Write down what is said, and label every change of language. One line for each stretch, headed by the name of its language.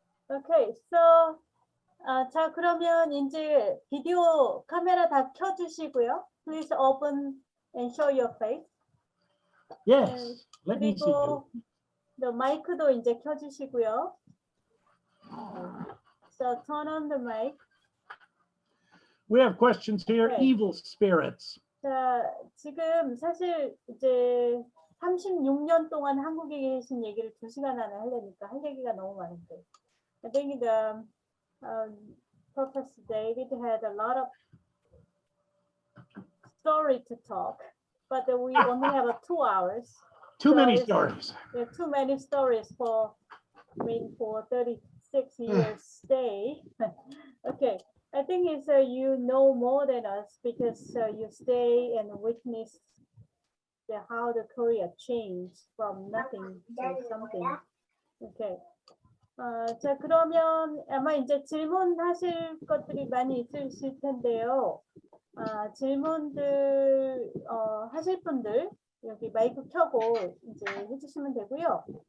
English: Okay, so
Korean: 자 그러면 이제 비디오 카메라 다 켜주시고요.
English: Please open and show your face. Yes, let me see you.
Korean: 그리고 the 마이크도 이제 켜주시고요.
English: So turn on the mic. We have questions here.
Korean: 네.
English: Evil spirits.
Korean: 자 지금 사실 이제 36년 동안 한국에 계신 얘기를 2시간 안에 하려니까 할 얘기가 너무 많은데.
English: I think the Professor David had a lot of story to talk, but we only have 2 hours. Too many it's- stories. There are too many stories for 36 years stay. Okay, I think it's you know more than us because you stay and witness how the Korea changed from nothing to something. Okay.
Korean: 자 그러면 아마 이제 질문하실 것들이 많이 있으실 텐데요. 질문들 하실 분들 여기 마이크 켜고 이제 해주시면 되고요.